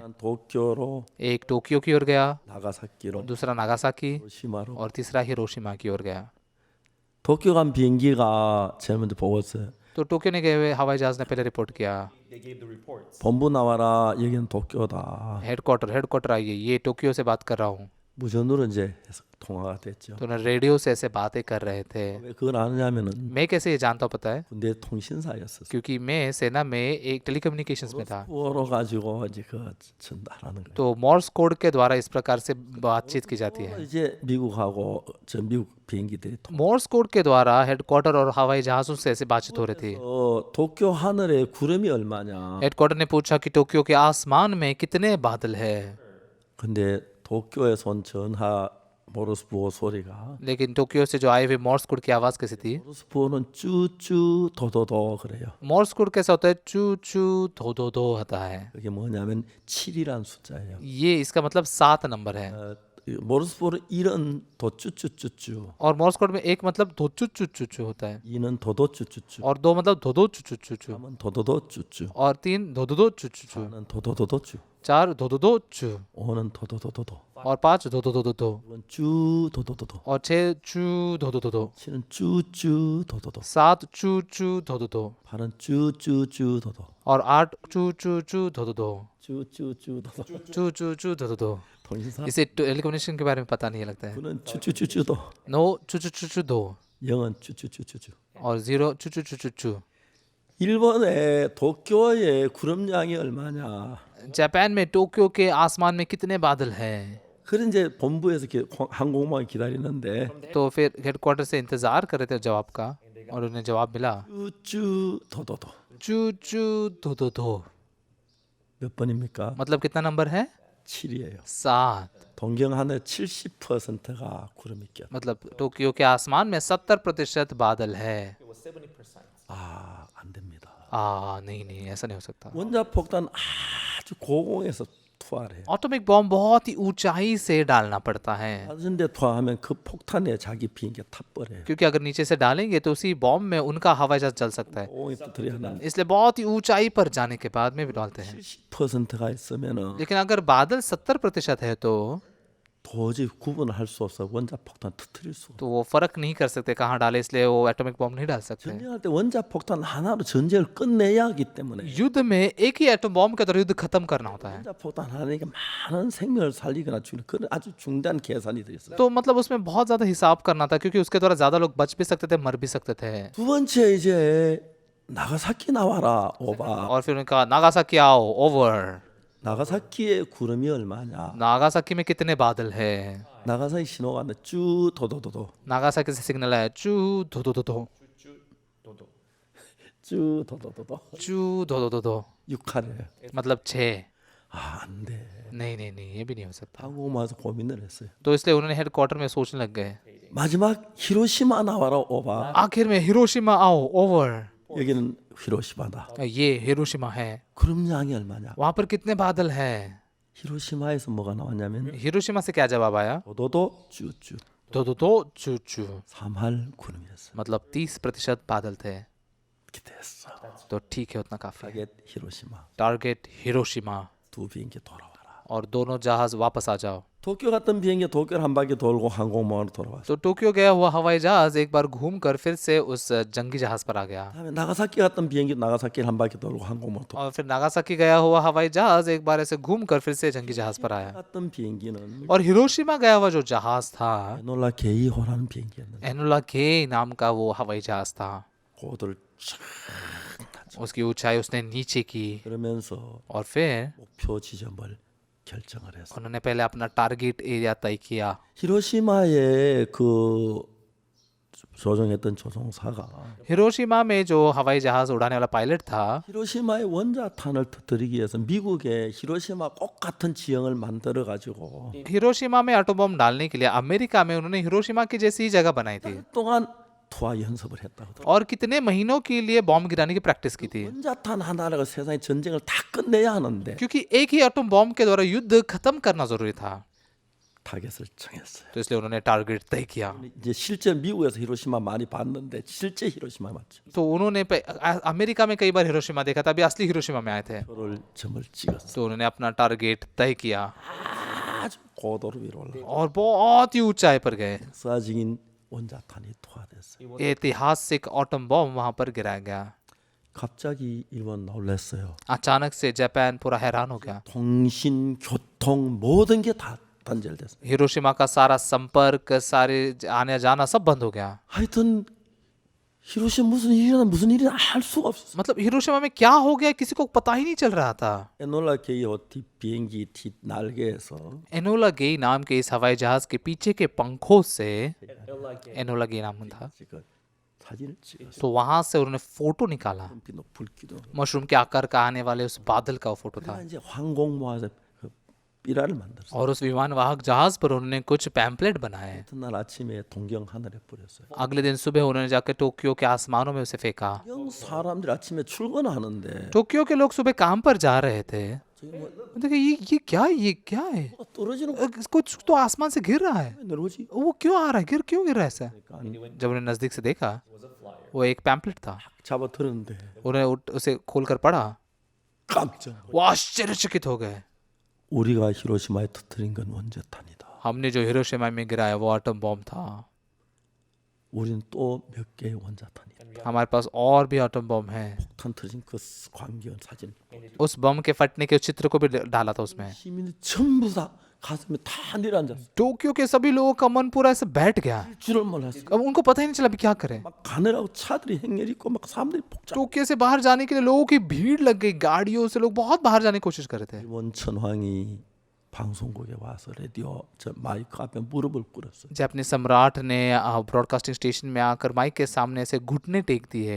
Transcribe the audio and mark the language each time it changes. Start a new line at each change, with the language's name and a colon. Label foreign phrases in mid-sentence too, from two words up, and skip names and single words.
Korean: 도쿄로,
Hindi: एक टोक्यो की ओर गया,
Korean: 나가사키로,
Hindi: दूसरा नागासाकी
Korean: 히로시마로.
Hindi: और तीसरा हिरोशिमा की ओर गया।
Korean: 도쿄 간 비행기가 제일 먼저 보고서
Hindi: तो टोक्यो ने गए हुए हवाई जहाज ने पहले रिपोर्ट किया,
English: They gave the reports.
Korean: 본부 나와라. 여기는 도쿄다.
Hindi: हेडक्वार्टर आइए, ये टोक्यो से बात कर रहा हूँ।
Korean: 무전으로 이제 해서 통화가 됐죠.
Hindi: तो उन्हें रेडियो से ऐसे बातें कर रहे थे।
Korean: 왜 그걸 아느냐면은
Hindi: मैं कैसे ये जानता हूँ पता है,
Korean: 군대 통신사였었어.
Hindi: क्योंकि मैं सेना में एक टेलीकम्युनिकेशंस में था।
Korean: 수어로 가지고 이제 그 전달하는 거예요.
Hindi: तो
English: Morse code
Hindi: के द्वारा इस प्रकार से बातचीत की जाती है।
Korean: 이제 미국하고 전 미국 비행기들이
English: Morse code
Hindi: के द्वारा हेडक्वार्टर और हवाई जहाज़ों से ऐसे बातचीत हो रही थी।
Korean: 도쿄 하늘에 구름이 얼마냐.
Hindi: हेडक्वार्टर ने पूछा कि टोक्यो के आसमान में कितने बादल है,
Korean: 근데 도쿄에서 온 전하 모르스부호 소리가
Hindi: लेकिन टोक्यो से जो आए हुए
English: Morse code
Hindi: की आवाज़ कैसी थी।
Korean: 모르스부호는 쭈쭈 도도도 그래요.
English: Morse code
Hindi: कैसा होता है, चू चू धो धो धो होता है।
Korean: 그게 뭐냐면 7이란 숫자예요.
Hindi: ये इसका मतलब 7 नंबर है।
Korean: 모르스부호는 1은 도쭈쭈쭈쭈,
Hindi: और
English: Morse code
Hindi: में एक मतलब धो चू चू चू चू होता है
Korean: 2는 도도쭈쭈쭈,
Hindi: और 2 मतलब धो धो चू चू चू चू
Korean: 3은 도도도쭈쭈,
Hindi: और 3 धो धो धो चू चू चू,
Korean: 4는 도도도도쭈,
Hindi: 4 धो धो धो चू
Korean: 5는 도도도도도.
Hindi: और 5 धो धो धो धो धो
Korean: 6번 쭈 도도도도
Hindi: और 6 चू धो धो धो धो
Korean: 7은 쭈쭈 도도도
Hindi: 7 चू चू धो धो धो
Korean: 8은 쭈쭈쭈 도도
Hindi: और 8 चू चू चू धो धो धो
Korean: 쭈쭈쭈 도도
Hindi: चू चू चू धो धो धो
Korean: 통신사
Hindi: इसे टेलीकम्युनिकेशन के बारे में पता नहीं लगता है
Korean: 9는 쭈쭈쭈쭈도
Hindi: 9 चू चू चू चू दो
Korean: 0은 쭈쭈쭈쭈쭈
Hindi: और 0 चू चू चू चू चू
Korean: 일본의 도쿄의 구름량이 얼마냐
Hindi: जापान में टोक्यो के आसमान में कितने बादल हैं
Korean: 그런 이제 본부에서 항공모함 기다리는데
Hindi: तो फिर हेडक्वार्टर से इंतजार कर रहे थे जवाब का और उन्हें जवाब मिला
Korean: 쭈쭈 도도도
Hindi: चू चू धो धो धो
Korean: 몇 번입니까?
Hindi: मतलब कितना नंबर है
Korean: 7이에요.
Hindi: 7
Korean: 동경 하늘 70%가 구름이 껴.
Hindi: मतलब टोक्यो के आसमान में 70% बादल है
English: It was 70%.
Korean: 안 됩니다.
Hindi: नहीं नहीं ऐसा नहीं हो सकता
Korean: 원자 폭탄 아주 고공에서 투하를 해요.
English: atomic bomb
Hindi: बहुत ही ऊंचाई से डालना पड़ता है
Korean: 낮은 데 투하하면 그 폭탄에 자기 비행기 타버려요.
Hindi: क्योंकि अगर नीचे से डालेंगे तो उसी बॉम्ब में उनका हवाई जहाज चल सकता है
Korean: 고공이 터뜨려 하는
Hindi: इसलिए बहुत ही ऊंचाई पर जाने के बाद में भी डालते हैं
Korean: 70%가 있으면은
Hindi: लेकिन अगर बादल 70% है तो
Korean: 도저히 구분을 할 수 없어. 원자 폭탄 터뜨릴 수.
Hindi: वो फर्क नहीं कर सकते कहाँ डाले इसलिए वो
English: atomic bomb
Hindi: नहीं डाल सकते
Korean: 전쟁할 때 원자 폭탄 하나로 전쟁을 끝내야 하기 때문에
Hindi: युद्ध में एक ही
English: atom bomb
Hindi: के द्वारा युद्ध खत्म करना होता है
Korean: 원자 폭탄 하나니까 많은 생명을 살리거나 죽이는 그런 아주 중대한 계산이 돼 있어요.
Hindi: तो मतलब उसमें बहुत ज्यादा हिसाब करना था क्योंकि उसके द्वारा ज्यादा लोग बच भी सकते थे मर भी सकते थे
Korean: 두 번째 이제 나가사키 나와라 오바.
Hindi: और फिर उन्होंने कहा नागासाकी आओ ओवर
Korean: 나가사키의 구름이 얼마냐?
Hindi: नागासाकी में कितने बादल है
Korean: 나가사키 신호가 왔는데 쭉 도도도도
Hindi: नागासाकी से सिग्नल है चू धो धो धो धो Dodo.
Korean: 쭉 도도도도
Hindi: चू धो धो धो धो
Korean: 6하래.
Hindi: मतलब 6
Korean: 안 돼.
Hindi: नहीं ये भी नहीं हो सकता
Korean: 항공모함에서 고민을 했어요.
Hindi: तो इसलिए उन्होंने हेडक्वार्टर में सोचने लग गए
Korean: 마지막 히로시마 나와라 오바.
Hindi: आखिर में हिरोशिमा आओ ओवर
Korean: 여기는 히로시마다.
Hindi: ये हिरोशिमा है
Korean: 구름량이 얼마냐?
Hindi: वहां पर कितने बादल है
Korean: 히로시마에서 뭐가 나왔냐면
Hindi: हिरोशिमा से क्या जवाब आया
Korean: 도도도 쭈쭈
Hindi: दो दो दो चू चू
Korean: 3할 구름이었어.
Hindi: मतलब 30% बादल थे
Korean: 이렇게 됐어.
Hindi: तो ठीक है उतना काफी है
Korean: 타겟 히로시마.
Hindi: टारगेट हिरोशिमा
Korean: 두 비행기 돌아와라.
Hindi: और दोनों जहाज वापस आ जाओ
Korean: 도쿄 갔던 비행기 도쿄를 한 바퀴 돌고 항공모함으로 돌아왔어.
Hindi: तो टोक्यो गया हुआ हवाई जहाज एक बार घूमकर फिर से उस जंगी जहाज पर आ गया
Korean: 다음에 나가사키 갔던 비행기 나가사키를 한 바퀴 돌고 항공모함으로 돌아.
Hindi: और फिर नागासाकी गया हुआ हवाई जहाज एक बार ऐसे घूमकर फिर से जंगी जहाज पर आया
Korean: 갔던 비행기는
Hindi: और हिरोशिमा गया हुआ जो जहाज था
Korean: 에놀라 게이호라는 비행기였는데
Hindi: एनुला के नाम का वो हवाई जहाज था
Korean: 고도를 쫙
Hindi: उसकी ऊंचाई उसने नीचे की
Korean: 그러면서
Hindi: और फिर
Korean: 목표 지점을 결정을 했어.
Hindi: उन्होंने पहले अपना
English: target area
Hindi: तय किया
Korean: 히로시마에 그 조종했던 조종사가
Hindi: हिरोशिमा में जो हवाई जहाज उड़ाने वाला पायलट था
Korean: 히로시마의 원자탄을 터뜨리기 위해서 미국의 히로시마 꼭 같은 지형을 만들어 가지고
Hindi: हिरोशिमा में
English: atom bomb
Hindi: डालने के लिए अमेरिका में उन्होंने हिरोशिमा की जैसी ही जगह बनाई थी
Korean: 동안 투하 연습을 했다고.
Hindi: और कितने महीनों के लिए बॉम्ब गिराने की प्रैक्टिस की थी
Korean: 원자탄 하나로 세상의 전쟁을 다 끝내야 하는데
Hindi: क्योंकि एक ही
English: atom bomb
Hindi: के द्वारा युद्ध खत्म करना जरूरी था
Korean: 타겟을 정했어요.
Hindi: तो इसलिए उन्होंने टारगेट तय किया
Korean: 이제 실제 미국에서 히로시마 많이 봤는데 실제 히로시마 맞죠?
Hindi: तो उन्होंने अमेरिका में कई बार हिरोशिमा देखा था अभी असली हिरोशिमा में आए थे
Korean: 표를 점을 찍었어.
Hindi: तो उन्होंने अपना टारगेट तय किया
Korean: 아주 고도로 위로 올라.
Hindi: और बहुत ही ऊंचाई पर गए
Korean: 역사적인 원자탄이 투하됐어요.
Hindi: ऐतिहासिक
English: atom bomb
Hindi: वहां पर गिराया गया
Korean: 갑자기 일본 놀랐어요.
Hindi: अचानक से जापान पूरा हैरान हो गया
Korean: 통신, 교통 모든 게 다 단절됐어요.
Hindi: हिरोशिमा का सारा संपर्क सारे आने जाना सब बंद हो गया
Korean: 하여튼 히로시마 무슨 일이나 알 수가 없었어요.
Hindi: मतलब हिरोशिमा में क्या हो गया किसी को पता ही नहीं चल रहा था
Korean: 에놀라 게이호 뒷 비행기 뒷 날개에서
Hindi: एनोला गे नाम के इस हवाई जहाज के पीछे के पंखों से Enola Gay. एनोला गे नाम था
Korean: 지금 사진을 찍었어요.
Hindi: तो वहां से उन्होंने फोटो निकाला
Korean: 빛도 불기도.
Hindi: मशरूम के आकार का आने वाले उस बादल का वो फोटो था
Korean: 그러니까 이제 항공모함에서 그 삐라를 만들었어요.
Hindi: और उस विमान वाहक जहाज पर उन्होंने कुछ पैम्पलेट बनाए
Korean: 이튿날 아침에 동경 하늘에 뿌렸어요.
Hindi: अगले दिन सुबह उन्होंने जाकर टोक्यो के आसमानों में उसे फेंका
Korean: 영 사람들이 아침에 출근하는데
Hindi: टोक्यो के लोग सुबह काम पर जा रहे थे
Korean: 저기 뭐
Hindi: देखिए ये क्या है
Korean: 뭐가 떨어지는 거
Hindi: कुछ तो आसमान से गिर रहा है
Korean: 내려오지?
Hindi: वो क्यों आ रहा है क्यों गिर रहा है ऐसा
Korean: 그러니까
Hindi: जब उन्हें नजदीक से देखा
English: It was a flyer.
Hindi: वो एक पैम्पलेट था
Korean: 잡아 들었는데
Hindi: उन्हें उसे खोलकर पढ़ा
Korean: 깜짝
Hindi: वो आश्चर्यचकित हो गए
Korean: 우리가 히로시마에 터뜨린 건 원자탄이다.
Hindi: हमने जो हिरोशिमा में गिराया वो
English: atom bomb
Hindi: था।
Korean: 우리는 또 몇 개의 원자탄이다.
Hindi: हमारे पास और भी
English: atom bomb
Hindi: हैं।
Korean: 폭탄 터진 그 광경 사진.
Hindi: उस बम के फटने के चित्र को भी डाला था उसमें।
Korean: 시민이 전부 다 가슴에 다 내려앉았어.
Hindi: टोक्यो के सभी लोगों का मन पूरा ऐसे बैठ गया।
Korean: 줄을 몰랐어.
Hindi: अब उनको पता ही नहीं चला अभी क्या करें।
Korean: 막 가느라고 차들이 행렬 있고 막 사람들이 복잡.
Hindi: टोक्यो से बाहर जाने के लिए लोगों की भीड़ लग गई, गाड़ियों से लोग बहुत बाहर जाने की कोशिश कर रहे थे।
Korean: 일본 천황이 방송국에 와서 라디오 저 마이크 앞에 무릎을 꿇었어.
Hindi: जापानी सम्राट ने
English: broadcasting station
Hindi: में आकर माइक के सामने ऐसे घुटने टेक दिए।